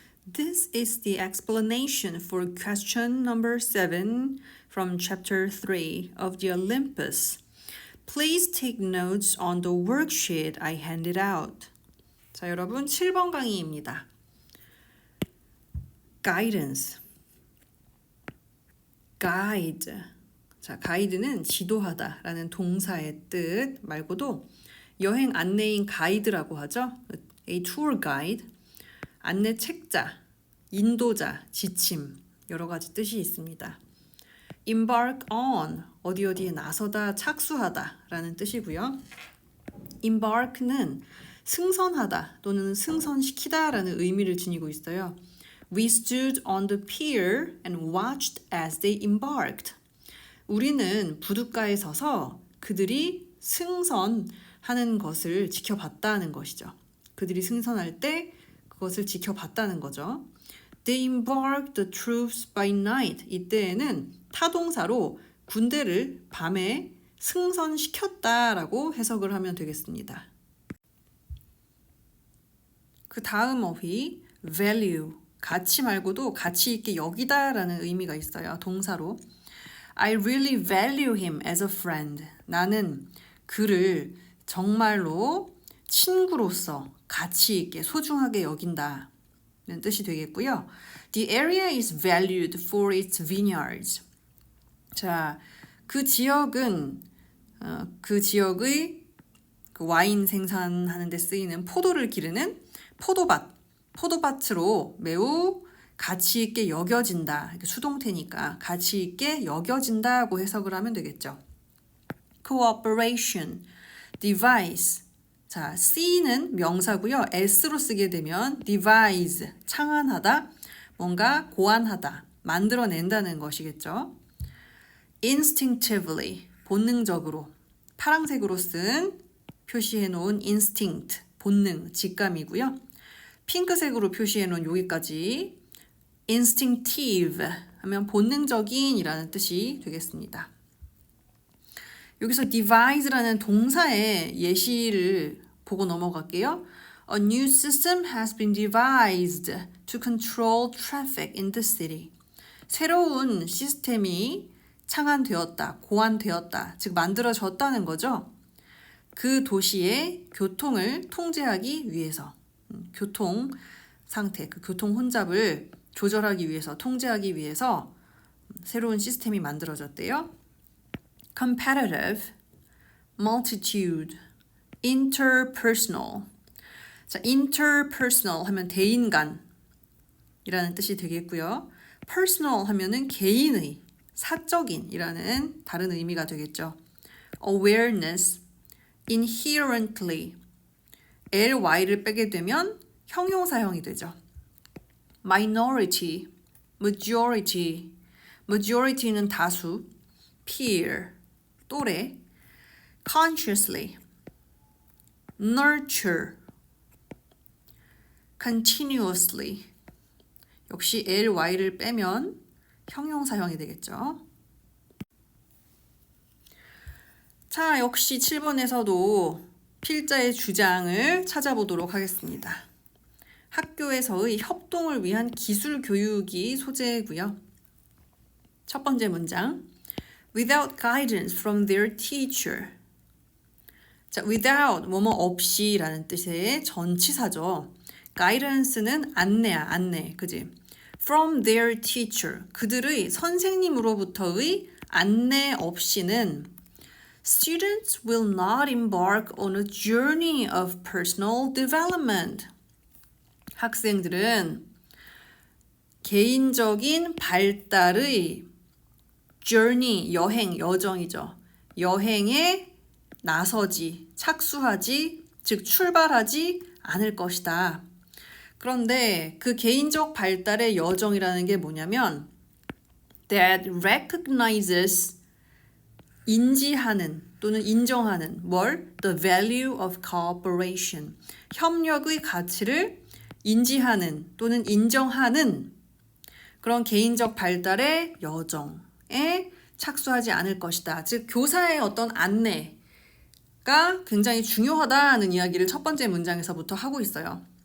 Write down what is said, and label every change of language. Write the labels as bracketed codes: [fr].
[en] This is the explanation for question number 7 from chapter 3 of the Olympus. Please take notes on the worksheet I handed out. [ko] 자, 여러분 7번 강의입니다. [en] Guidance. Guide. [ko] 자, 가이드는 지도하다 라는 동사의 뜻 말고도 여행 안내인 가이드라고 하죠. [en] A tour guide. [ko] 안내 책자, 인도자, 지침 여러 가지 뜻이 있습니다. Embark on, 어디에 나서다, 착수하다 라는 뜻이고요. Embark는 승선하다 또는 승선시키다 라는 의미를 지니고 있어요. [en] We stood on the pier and watched as they embarked. [ko] 우리는 부둣가에 서서 그들이 승선하는 것을 지켜봤다는 것이죠. 그들이 승선할 때 그것을 지켜봤다는 거죠. [en] They embarked the troops by night. [ko] 이때에는 타동사로 군대를 밤에 승선시켰다라고 해석을 하면 되겠습니다. 그 다음 어휘 value. 가치 말고도 가치 있게 여기다라는 의미가 있어요. 동사로. [en] I really value him as a friend. [ko] 나는 그를 정말로 친구로서 가치 있게 소중하게 여긴다 는 뜻이 되겠고요. [en] The area is valued for its vineyards. [ko] 자, 그 지역은 그 지역의 그 와인 생산하는 데 쓰이는 포도를 기르는 포도밭으로 매우 가치 있게 여겨진다. 수동태니까 가치 있게 여겨진다고 해석을 하면 되겠죠. Cooperation, device. 자, C는 명사고요. S로 쓰게 되면 devise, 창안하다, 뭔가 고안하다, 만들어낸다는 것이겠죠. Instinctively, 본능적으로. 파란색으로 쓴 표시해 놓은 instinct, 본능, 직감이고요. 핑크색으로 표시해 놓은 여기까지 instinctive 하면 본능적인 이라는 뜻이 되겠습니다. 여기서 devise라는 동사의 예시를 보고 넘어갈게요. [en] A new system has been devised to control traffic in the city. [ko] 새로운 시스템이 창안되었다, 고안되었다, 즉 만들어졌다는 거죠. 그 도시의 교통을 통제하기 위해서, 교통 상태, 그 교통 혼잡을 조절하기 위해서, 통제하기 위해서 새로운 시스템이 만들어졌대요. [en] Competitive, multitude, interpersonal. [ko] 자, interpersonal 하면 대인 간이라는 뜻이 되겠고요. personal 하면은 개인의, 사적인이라는 다른 의미가 되겠죠. [en] awareness, inherently. [ko] ly를 빼게 되면 형용사형이 되죠. [en] minority, majority. [ko] majority는 다수, peer, 또래, consciously, nurture, continuously. 역시 ly를 빼면 형용사형이 되겠죠. 자, 역시 7번에서도 필자의 주장을 찾아보도록 하겠습니다. 학교에서의 협동을 위한 기술 교육이 소재고요. 첫 번째 문장. [en] Without guidance from their teacher. [ko] 자, without, 뭐뭐 없이 라는 뜻의 전치사죠. guidance는 안내, 그지? [en] From their teacher, [ko] 그들의 선생님으로부터의 안내 없이는 [en] Students will not embark on a journey of personal development. [ko] 학생들은 개인적인 발달의 journey, 여행, 여정이죠. 여행에 나서지, 착수하지, 즉 출발하지 않을 것이다. 그런데 그 개인적 발달의 여정이라는 게 뭐냐면 that recognizes, 인지하는 또는 인정하는 뭘? [en] The value of cooperation. [ko] 협력의 가치를 인지하는 또는 인정하는 그런 개인적 발달의 여정에 착수하지 않을 것이다. 즉 교사의 어떤 안내가 굉장히 중요하다는 이야기를 첫 번째 문장에서부터 하고 있어요.